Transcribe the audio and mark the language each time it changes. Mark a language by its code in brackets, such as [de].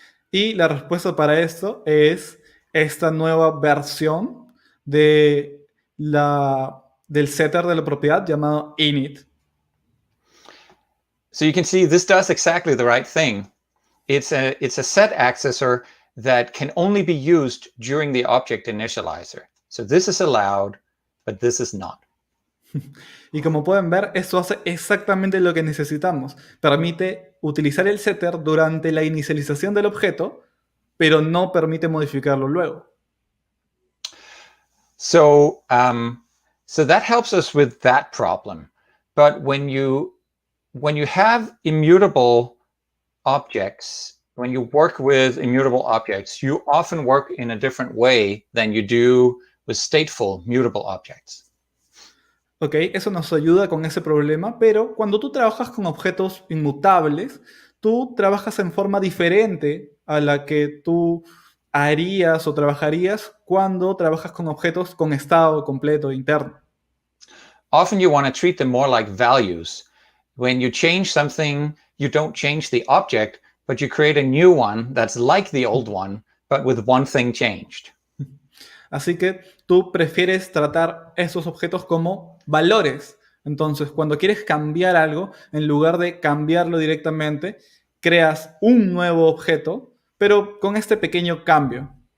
[es] Y la respuesta para esto es esta nueva versión de del setter de la propiedad llamado init. [en] So you can see this does exactly the right thing. It's a set accessor that can only be used during the object initializer. So this is allowed, but this is not. [es] Y como pueden ver, esto hace exactamente lo que necesitamos. Permite utilizar el setter durante la inicialización del objeto, pero no permite modificarlo luego. [en] So that helps us with that problem. But when you have immutable objects, when you work with immutable objects, you often work in a different way than you do with stateful mutable objects. [es] Ok, eso nos ayuda con ese problema, pero cuando tú trabajas con objetos inmutables, tú trabajas en forma diferente a la que tú harías o trabajarías cuando trabajas con objetos con estado completo interno. [en] Often you want to treat them more like values. When you change something, you don't change the object, but you create a new one that's like the old one, but with one thing changed. [es] Así que tú prefieres tratar esos objetos como valores. Entonces, cuando quieres cambiar algo, en lugar de cambiarlo directamente, creas un nuevo objeto, pero con este pequeño cambio.